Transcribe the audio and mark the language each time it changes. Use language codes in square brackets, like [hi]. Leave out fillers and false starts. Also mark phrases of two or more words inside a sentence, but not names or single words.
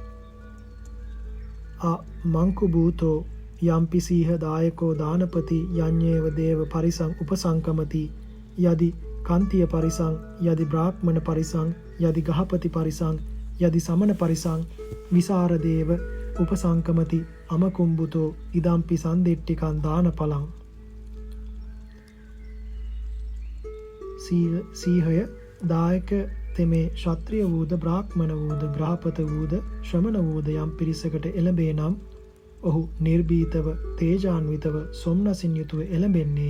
[pi] අ මංකු භූතෝ යම්පි සීහ දායකෝ දානපති යඤ්ඤේව දේව පරිසං උපසංකමති යදි කන්තිය පරිසං යදි බ්‍රාහ්මණ පරිසං යදි ගහපති පරිසං යදි සමන පරිසං විසාරදේව උපසංකමති අමකුම්බුතෝ ඉදම්පි සන්දිට්ඨිකං දාන ඵලං. [si] සීහය දායක තෙමේ ක්ෂත්‍රිය වූද බ්‍රාහ්මණ වූද ග්‍රහපත වූද ශ්‍රමණ වූද යම් පිරිසකට එළඹේ නම් ඔහු නිර්භීතව තේජාන්විතව සොම්නසින් යුතුව එළඹෙන්නේය.